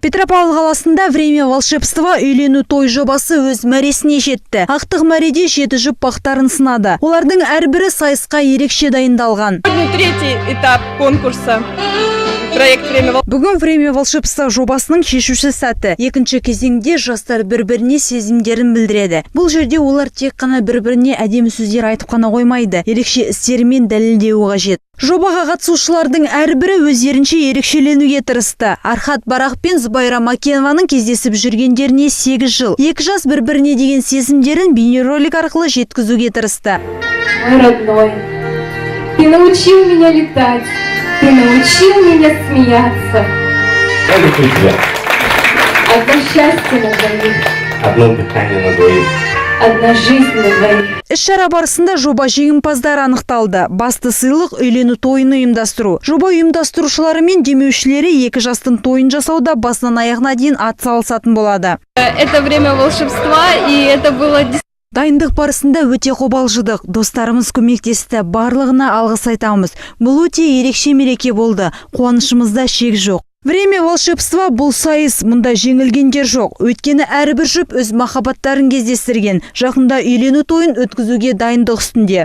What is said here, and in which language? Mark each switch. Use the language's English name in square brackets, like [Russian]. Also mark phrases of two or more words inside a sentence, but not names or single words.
[Kazakh] Петропавл қаласында «Время волшебства» үйлену той жобасы өз мәресіне жетті. Ақтық мәреде 7 жұп бақтарын сынады. Олардың әрбірі сайысқа ерекше дайындалған. [Russian] Третий этап конкурса. [Kazakh] Бүгін «Время волшебства» жобасының шешуші сәті. Екінші кезеңде жастар бір-біріне сезімдерін білдіреді. Бұл жерде олар тек қана бір-біріне әдемі сөздер айтып қана қоймайды, ерекше істерімен дәлелдеуі қажет. Жобаға қатысушылардың әрбірі өздерінше ерекшеленуге тырысты. Архат Барақ пен Зубайра Макенованың кездесіп жүргендеріне 8 жыл. Екі жас бір-біріне деген сезімдерін бейнеролик арқылы жеткізуге тырысты. [Russian] Мой родной, ты научил меня летать, ты научил меня смеяться. Я люблю тебя. Одно счастье на двоих. Одно дыхание на двоих. Одна жизнь на двоих. [Kazakh] Іс-шара барысында жоба жеңімпаздары анықталды. Басты сыйлық үйлену тойын ұйымдастыру. Жоба ұйымдастырушылары мен демеушілері екі жастың тойын жасауда басынан аяғына дейін атсалысатын болады. [Russian] Это время волшебства, и это было... [Kazakh] Дайындық барысында өте қобалжыдық. Достарымыз көмектесті. Барлығына алғыс айтамыз. Бұл өте ерекше мереке болды. Қуанышымызда шек жоқ. «Время волшебства» бұл сайыс, мұнда жеңілгендер жоқ. Өйткені әрбір жұп өз махаббаттарын кездестірген. Жақында үйлену тойын өткізуге дайындық үстінде.